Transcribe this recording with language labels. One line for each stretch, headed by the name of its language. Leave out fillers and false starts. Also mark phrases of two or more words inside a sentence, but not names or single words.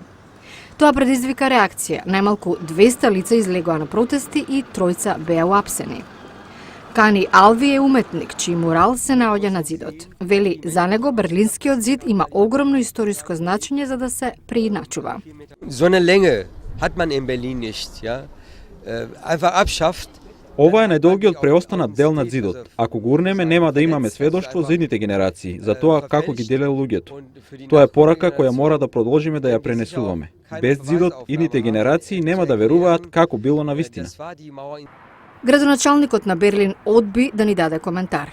Macedonian: Тоа предизвика реакција. Најмалку 200 лица излегоа на протести и 3 беа уапсени. Кани Алви е уметник, чиј мурал се наоѓа на зидот. Вели, за него Берлинскиот зид има огромно историско значење за да се преиначува.
German: So eine Länge hat man in Berlin nicht, ja? Einfach abschafft.
Macedonian: Ова е најдолгиот преостанат дел на зидот. Ако го урнеме, нема да имаме сведоштво за идните генерации, за тоа како ги деле луѓето. Тоа е порака која мора да продолжиме да ја пренесуваме. Без зидот, идните генерации нема да веруваат како било на вистина. Градоначалникот на Берлин одби да ни даде коментар.